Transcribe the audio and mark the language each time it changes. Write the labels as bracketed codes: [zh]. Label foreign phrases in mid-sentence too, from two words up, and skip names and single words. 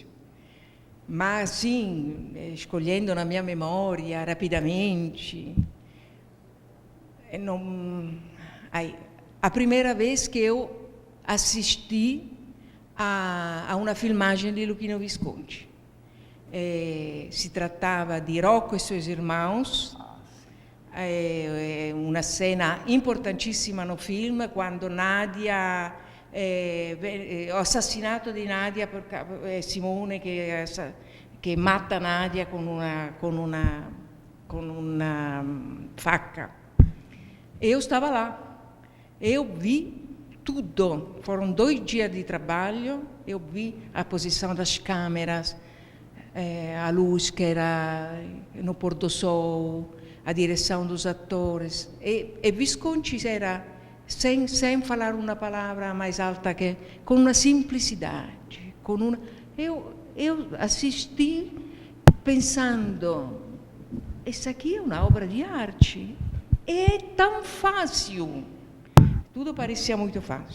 [pt] Mas, sim, escolhendo na minha memória rapidamente, a primeira vez que eu assisti a uma filmagem de Luchino Visconti. Se tratava de Rocco e seus irmãos. [it] Una scena importantissima no film, quando Nadia, [pt] o assassinato [it] di Nadia per Simone che mata Nadia con una facca. [pt] Eu estava lá, eu vi tudo, foram 2 dias de trabalho, eu vi a posição das câmeras, a luz que era no pôr do sol, a direção dos atores, e Visconti era, sem falar uma palavra mais alta que, com uma simplicidade, eu assisti pensando, essa aqui é uma obra de arte, é tão fácil, tudo parecia muito fácil.